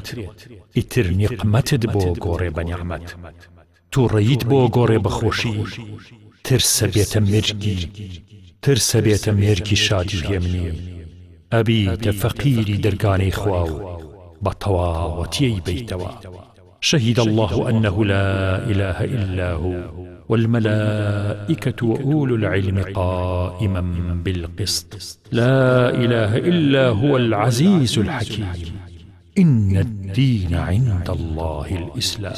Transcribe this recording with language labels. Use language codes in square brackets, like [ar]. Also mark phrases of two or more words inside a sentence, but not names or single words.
[ckb] ئیتر نیقمەتت بۆ گۆڕێ بە نیعمەت، تووڕەییت بۆ گۆڕێ بە خۆشی. ترسە بێتە مێرگی، ترسە بێتە مێرگی شادی و هێمنی. ئەبیتە فەقیری دەرگانەی خوا و بە تەواوەتیەی بیتەوە. [ar] شهد الله أنه لا إله إلا هو والملائكة وأولو العلم قائما بالقسط لا إله إلا هو العزيز الحكيم إن الدين عند الله الإسلام.